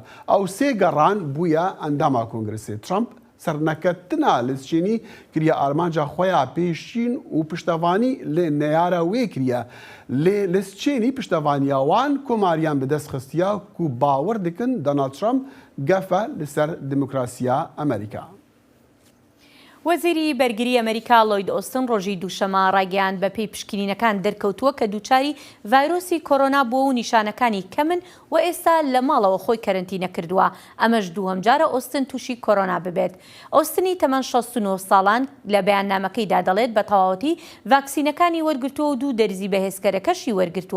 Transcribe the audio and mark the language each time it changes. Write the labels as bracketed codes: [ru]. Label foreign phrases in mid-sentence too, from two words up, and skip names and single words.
[ku] Ew sê geran bûye endama Kongresê. Trump serneketina Liz Cheney kiriye armanca xwe ya pêşîn û piştevanî lê neyara wê kiriye. Lê Liz Cheney piştevaniya wan komariyan bi dest xistiye ku bawer dikin Donald Trump gefe li ser demokrasiya Amerîka. [ckb] وەزیری بەرگری ئەمریکا لۆید ئۆستن ڕۆژی دووشەمە ڕاگەیاند بە پێی پشکنینەکان دەرکەوتووە کە دووچاری ڤایرۆسی کۆرۆنا بووە و نیشانەکانی کەمن و ئێستا لە ماڵەوە خۆی کەرنتینە کردووە. ئەمەش دووهەم جارە ئۆستن تووشی کۆرۆنا ببێت. ئۆستنی تەمەن 69 ساڵان لە بەیاننامەکەیدا دەڵێت بە تەواوەتی ڤاکسینەکانی وەرگرتووە و دوو دەرزی بەهێزکەرەکەشی وەرگرتووە.